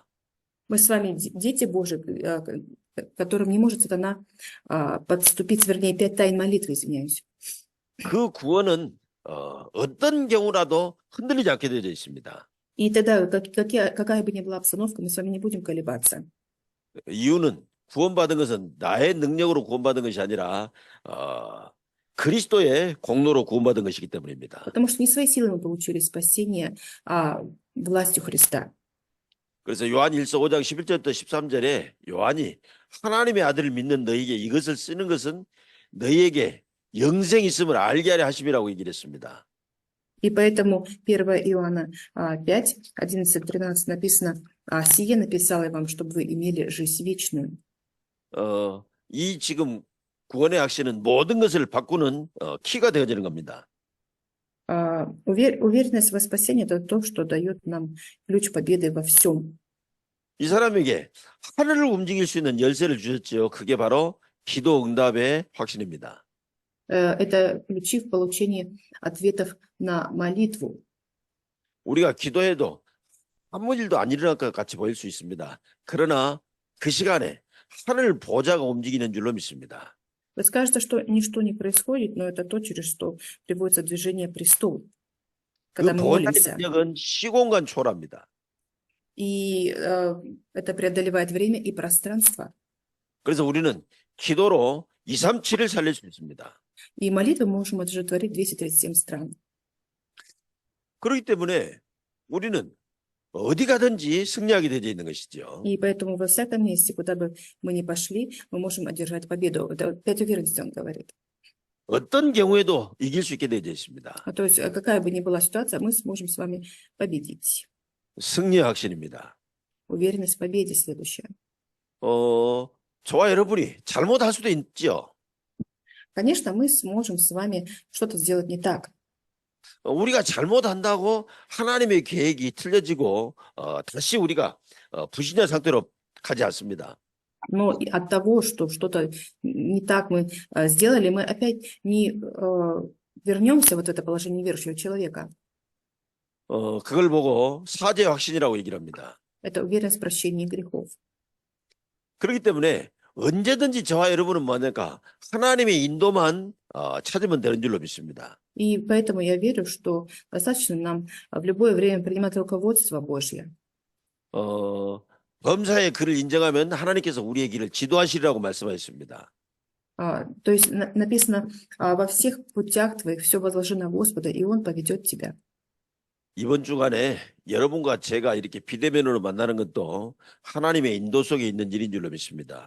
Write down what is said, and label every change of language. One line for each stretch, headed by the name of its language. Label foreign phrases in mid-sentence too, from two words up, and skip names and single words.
Russian: Мы с вами дети Божии, которым не может сатана подступить, вернее, 5 тайн молитвы, извиняюсь.
Korean: 그 구원은 어떤 경우라도 흔들리지 않게 되어 있습니다.
Russian: И тогда, какая бы ни была обстановка, мы с вами не будем колебаться.
Korean: 이유는 구원받은 것은 나의 능력으로 구원받은 것이 아니라 그리스도의 공로로 구원받은 것이기 때문입니다.
Russian: Потому что не своей силой мы получили спасение, а властью Христа.
Korean: 그래서 요한 1서 5장 11절부터 13절에 요한이 하나님의 아들을 믿는 너희에게 이것을 쓰는 것은 너희에게 영생이 있음을 알게 하려 하심이라고 얘기를 했습니다.
Russian: И поэтому 1 Иоанна 5, 11, 13 написано, «Сие написал я вам, чтобы вы имели жизнь вечную».
Korean: 이 지금 구원의 확신은 모든 것을 바꾸는 키가 되어지는 겁니다.
Russian: Уверенность во спасении – это то, что дает нам ключ победы во всем.
Korean: 이 사람에게 하늘을 움직일 수 있는 열쇠를 주셨죠. 그게 바로 기도 응답의 확신입니다.
Russian: Это ключи в получении ответов на молитву.
Korean: 우리가 기도해도 아무 일도 안 일어날 것 같이 보일 수 있습니다. 그러나 그 시간에 하늘 보좌가 움직이는 줄로 믿습니다.
Russian: Вот кажется, что ничто не происходит, но это то, через что приводится движение престол,
Korean: 그
Russian: когда мы
Korean: 보좌의
Russian: молимся.
Korean: 능력은 시공간 초월합니다.
Russian: И это преодолевает время и пространство.
Korean: 그래서 우리는 기도로 237을 살릴 수 있습니다.
Russian: И молитвой мы можем оживотворить 237 стран.
Korean: 그렇기 때문에 우리는 어디 가든지 승리하게 되어 있는 것이죠.
Russian: И поэтому во всяком месте, куда бы мы ни пошли, мы можем одержать победу. Это 5 уверенностей он говорит.
Korean: 어떤 경우에도 이길 수 있게 되어 있습니다.
Russian: То есть какая бы ни была ситуация, мы сможем с вами победить.
Korean: 승리의 확신입니다.
Russian: Уверенность в победе следующая.
Korean: 저와 여러분이 잘못할 수도 있죠.
Russian: Конечно, мы сможем с вами что-то сделать не так.
Korean: 우리가 잘못한다고 하나님의 계획이 틀려지고 다시 우리가 불신자 상태로 가지 않습니다.
Russian: Но от того, что что-то не так мы сделали, мы опять не вернемся вот в это положение неверующего человека.
Korean: 그걸 보고 사죄 확신이라고 얘기를 합니다.
Russian: Это уверенность в прощении грехов.
Korean: 그렇기 때문에 언제든지 저와 여러분은 뭐냐까 하나님의 인도만 찾으면 되는 줄로 믿습니다.
Russian: И поэтому я верю, что достаточно нам в любое время принимать руководство Божье.
Korean: 범사의 글을 인정하면 하나님께서 우리의 길을 지도하시리라고 말씀하셨습니다.
Russian: То есть написано, во всех путях твоих все возложи на Господа, и Он поведет тебя.
Korean: 이번 주간에 여러분과 제가 이렇게 비대면으로 만나는 것도 하나님의 ин도 속에 있는 일인 줄로 믿습니다.